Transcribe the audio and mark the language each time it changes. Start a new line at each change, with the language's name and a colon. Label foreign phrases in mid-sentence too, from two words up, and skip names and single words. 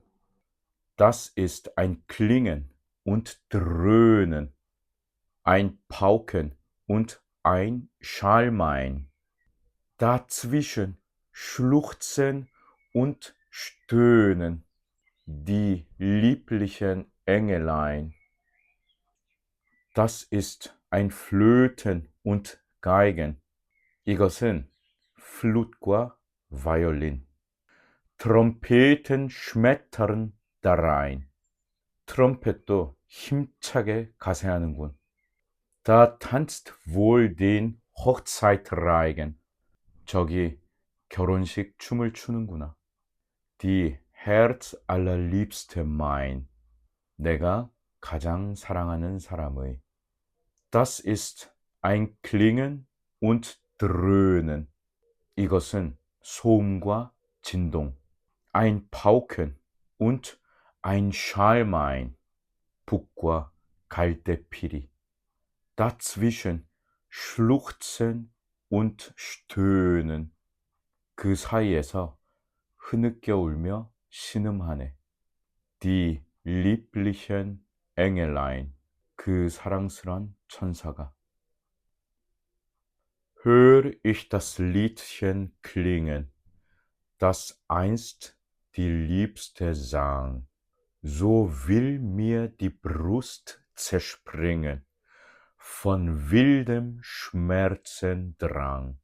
German: Das ist ein Klingen und Dröhnen, ein Pauken und ein Schalmein. Dazwischen schluchzen und stöhnen die lieblichen Engelein. Das ist ein Flöten und Geigen.
Korean: 이것은 플룻과 바이올린.
German: 트럼펫은 schmettern darein.
Korean: 트럼펫도 힘차게 가세하는군.
German: Da tanzt wohl den Hochzeitreigen.
Korean: 저기 결혼식 춤을 추는구나.
German: Die Herzallerliebste mein.
Korean: 내가 가장 사랑하는 사람의.
German: Das ist ein Klingen und Dröhnen.
Korean: 이것은 소음과 진동.
German: Ein Pauken und ein Schalmein.
Korean: 북과 갈대피리.
German: Dazwischen schluchzen und stöhnen.
Korean: 그 사이에서 흐느껴 울며 신음하네.
German: Die lieblichen Engelein.
Korean: 그 사랑스런 천사가.
German: Hör ich das Liedchen klingen, das einst die Liebste sang, so will mir die Brust zerspringen von wildem Schmerzendrang.